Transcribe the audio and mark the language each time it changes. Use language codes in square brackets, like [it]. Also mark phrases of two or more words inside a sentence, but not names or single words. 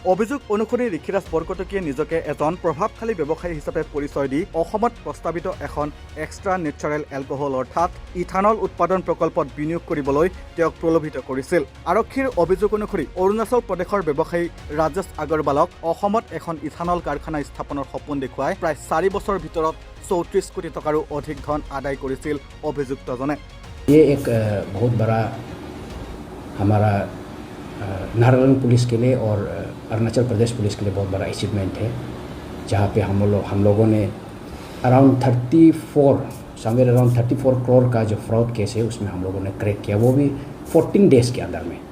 [as] অভিযোগ অনুসৰি ঋষিৰাজ বৰকটকীয়ে নিজকে এজন প্ৰভাৱশালী ব্যৱসায়ী হিচাপে পৰিচয় দি অসমত প্ৰস্তাৱিত এখন [en] extra natural alcohol [as] অৰ্থাৎ ইথানল উৎপাদন প্ৰকল্পত বিনিয়োগ কৰিবলৈ তেওঁক প্ৰলোভিত কৰিছিল। আৰক্ষীৰ অভিযোগ অনুসৰি অৰুণাচল প্ৰদেশৰ ব্যৱসায়ী ৰাজেশ আগৰৱালক অসমত এখন ইথানল কাৰখানা স্থাপনৰ সপোন দেখুৱাই প্ৰায় ৪ বছৰৰ ভিতৰত ৩৪ কোটি টকাৰো অধিক ধন আদায় কৰিছিল অভিযুক্তজনে। [hi] ये एक बहुत बड़ा हमारा नाहरलगुन पुलिस के लिए और अरुणाचल प्रदेश पुलिस के लिए बहुत बड़ा अचीवमेंट है, जहाँ पे हम लोगों ने अराउंड 34 करोड़ का जो [en] fraud case [hi] है उसमें हम लोगों ने क्रैक किया, वो भी 14 डेज़ के अंदर में।